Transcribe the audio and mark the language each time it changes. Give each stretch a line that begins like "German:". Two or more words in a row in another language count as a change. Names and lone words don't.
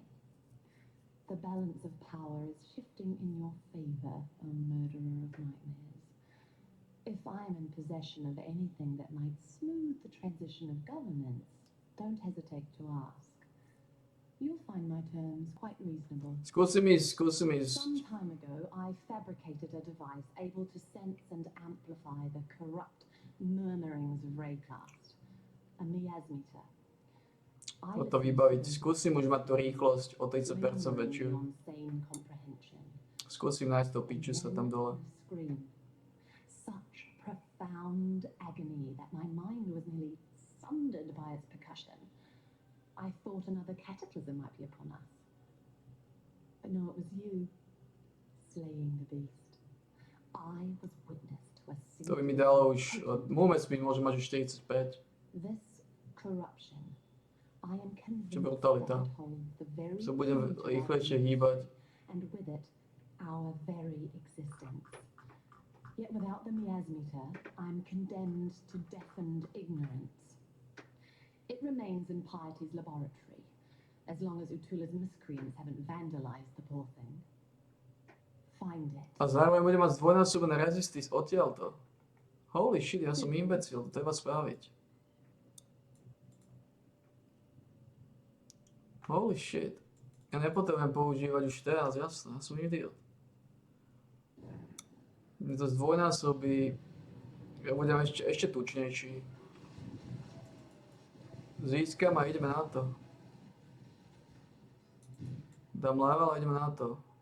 English: The balance of power is shifting in your favor, O murderer of nightmares. If I am in possession of anything that might smooth the transition of governance, don't hesitate to ask. You'll find my terms quite reasonable.
Slovak: Skúsim ísť.
English: Some time ago, I fabricated a device able to sense and amplify the corrupt murmurings of Raycast, a miasmeter. I
Slovak: Toto vybaviť. Skúsim už mať tú rýchlosť o 30% väčšiu.
English: on sane comprehension.
Slovak: Skúsim nájsť to piču sa tam dole.
English: Scream. Such profound agony that my mind was nearly sundered by its percussion. I thought another cataclysm might be upon us. But no, it was you, slaying the beast. I was witness to a
Slovak: To by mi
English: single
Slovak: dalo už,
English: potent
Slovak: môj vesmír môže mať už 45.
English: This corruption, I am
Slovak: Čo
English: convinced
Slovak: brutalita.
English: that it holds the very
Slovak: Sa budem
English: key to our
Slovak: rýchlejšie
English: existence,
Slovak: hýbať.
English: and with it, our very existence. Yet without the miasmeter, I'm condemned to deafened ignorance. It remains in Piety's laboratory, as long as Utula's miscreants haven't vandalized the poor thing. Find it.
Slovak: A zároveň budem mať zdvojnásobené resistis odtiaľto.
English: Holy shit,
Slovak: ja som imbecil, to treba spraviť.
English: Holy shit.
Slovak: Ja nepotrebujem používať už teraz, jasné, ja som idiot. Mne to zdvojnásobí, ja budem ešte tučnejší. Získam a ideme na to. Dám level a ideme na to.